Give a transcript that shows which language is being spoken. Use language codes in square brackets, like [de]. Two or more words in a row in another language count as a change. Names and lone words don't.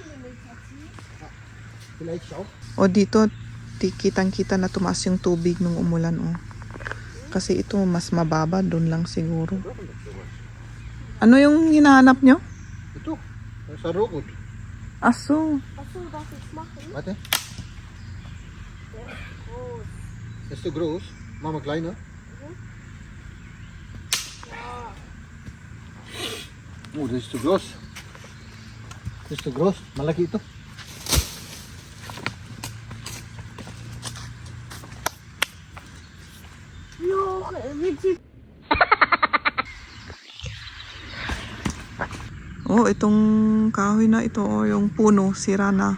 [tl] O dito, kitang-kita na tumaas yung tubig nung umulan. Oh. Kasi ito mas mababa, doon lang siguro. Ano yung hinahanap nyo? Ito, sa rugod. Aso. [de] Warte. Ist du groß? Mama kleiner? [en] Oh, this is too gross. This is too gross. [tl] Malaki ito. Oh, itong kahoy na ito, oh, yung puno, sira na.